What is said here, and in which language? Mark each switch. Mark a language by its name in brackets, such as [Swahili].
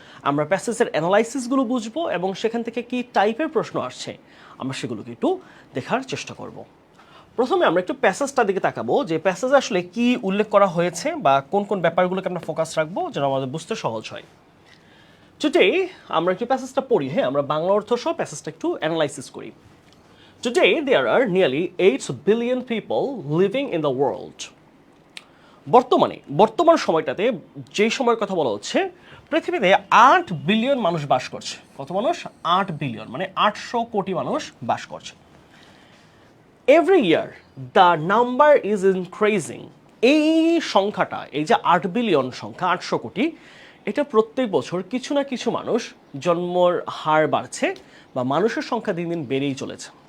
[Bangla] আমরা প্যাসেজের অ্যানালাইসিসগুলো বুঝবো এবং সেখান থেকে কি টাইপের প্রশ্ন আসছে আমরা সেগুলোকে একটু দেখার চেষ্টা করব। প্রথমে আমরা একটু প্যাসেজটার দিকে তাকাবো, যে প্যাসেজে আসলে কি উল্লেখ করা হয়েছে বা কোন কোন ব্যাপারগুলোকে আমরা ফোকাস রাখবো যেন আমাদের বুঝতে সহজ হয়। টুডে আমরা একটু প্যাসেজটা পড়ি। হ্যাঁ, আমরা বাংলা অর্থ সহ প্যাসেজটা একটু অ্যানালাইসিস করি। [English] Today, there are nearly 8 billion people living in the world. [Bangla] বর্তমান সময়টাতে যেই সময়ের কথা বলা হচ্ছে, পৃথিবীতে 8 বিলিয়ন মানুষ বাস করছে। কত মানুষ? 8 বিলিয়ন, মানে 800 কোটি মানুষ বাস করছে। [English] Every year the number is increasing. [Bangla] এই সংখ্যাটা, এই যে 8 বিলিয়ন সংখ্যা, 800 কোটি, এটা প্রত্যেক বছর কিছু না কিছু মানুষ জন্মর হার বাড়ছে বা মানুষের সংখ্যা দিন দিন বেড়েই চলেছে।